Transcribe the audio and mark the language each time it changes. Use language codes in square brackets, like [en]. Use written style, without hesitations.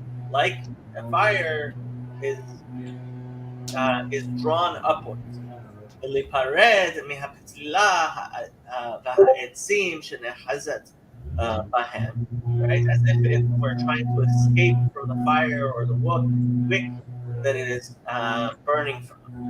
[en] Like a fire is drawn upwards. [he] ולהיפרד מהפתילה והעצים שנחזת בהם, right? [en] As if it were trying to escape from the fire or the wick that it is burning from.